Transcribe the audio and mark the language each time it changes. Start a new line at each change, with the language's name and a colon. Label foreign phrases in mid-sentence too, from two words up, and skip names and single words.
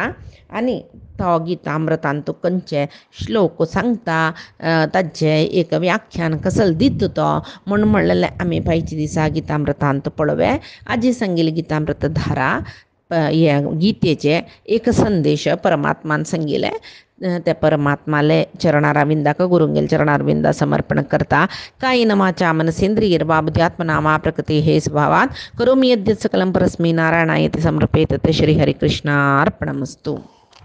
Konkani: आनी तो गीतामृतान तो खंयचे श्लोक सांगता ताचे एक व्याख्यान कसल दिता तो म्हूण म्हणलेलें आमी पायच्या दिसा गीतामृतांत पळोवया. आजी सांगिल्ली गीतामृत धारा हे गीतेचे एक संदेश परमात्मान सांगिल्ले. ते परमात्माले चरणारविंदाक गुरुंगेल चरणारविंदा समर्पण करता.
Sanskrit: कायेन वाचा मनसेंद्रियर्वा बुद्ध्यात्मना प्रकृते हे स्वभावात् करोमि यद्यत् सकलं परस्मै नारायणायति समर्पयेत्. श्री हरिकृष्णार्पणमस्तु.